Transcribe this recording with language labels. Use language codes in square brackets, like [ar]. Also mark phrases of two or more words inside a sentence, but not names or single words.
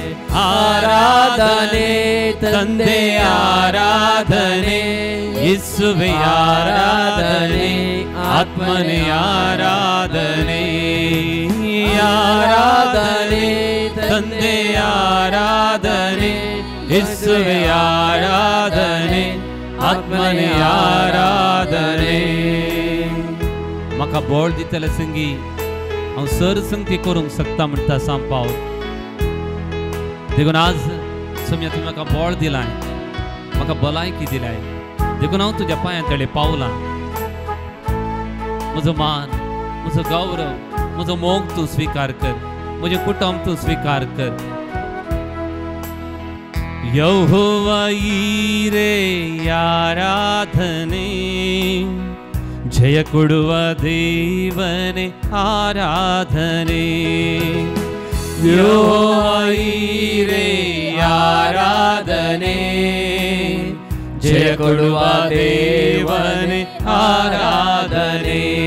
[kn] ಆರಾಧನೆ ತಂದೆ ಆರಾಧನೆ ಯೇಸುವೆ ಆರಾಧನೆ ಆತ್ಮನೆ ಆರಾಧನೆ. ಆರಾಧನೆ ತಂದೆ ಆರಾಧನೆ ಯೇಸುವೆ ಆರಾಧನೆ ಆತ್ಮನೆ ಆರಾಧನೆ. [kok] म्हाका बोळ दितले संगी हांव सर संगती करूंक शकता म्हणटा सांपाव देखून आज सोम्या तुमी म्हाका बोळ दिलाय म्हाका भलायकी दिलाय देखून हांव तुज्या पांयां तळे पावलां. म्हजो मान म्हजो गौरव म्हजो मोग तूं स्वीकार कर म्हजें कुटुंब तूं स्वीकार कर. [kn] यहोवा ಈರೆ ಆರಾಧನೆ ಜಯ ಕೊಡುವ ದೇವನೇ ಆರಾಧನೆ. ಯೆಹೋವಾ ಈರೆ ಆರಾಧನೆ ಜಯ ಕೊಡುವ ದೇವನೇ ಆರಾಧನೆ.